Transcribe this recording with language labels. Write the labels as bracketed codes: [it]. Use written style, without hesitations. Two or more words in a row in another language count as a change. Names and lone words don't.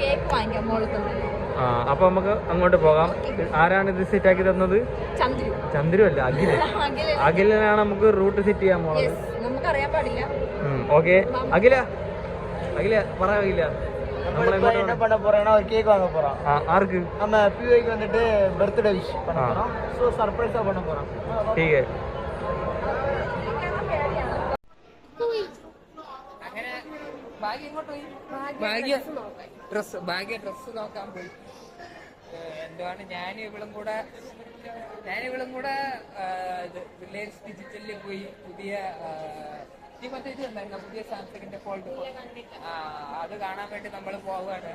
[ml] അപ്പൊ നമുക്ക് അങ്ങോട്ട് പോകാം. ആരാണ് ഇത് സെറ്റ് ആക്കി തന്നത്? ചന്ദ്രു അല്ല, അഖിലാണ് നമുക്ക് റൂട്ട് സെറ്റ് ചെയ്യാൻ പോണത്. ഓക്കെ, അഖില പറയാ. ആർക്ക്? [ta] வந்துட்டு [en] birthday wish [ta] பண்ண போறோம். சோ சர்ப்ரைஸா பண்ண போறோம். [hi] ठीक है. [ml] അങ്ങനെ ഭാഗ്യ ഇങ്ങോട്ട് പോയി. ഭാഗ്യ ഡ്രസ് നോക്കാൻ പോയി. എന്താണ് ഞാൻ ഇവളും കൂടെ റിലയൻസ് ഡിജിറ്റലിൽ പോയി പുതിയ മറ്റേ ഇത് ഉണ്ടായിരുന്നു, പുതിയ സാംസങ്ങിന്റെ ഫോൾഡ് അത് കാണാൻ വേണ്ടി നമ്മൾ പോവുകയാണ്.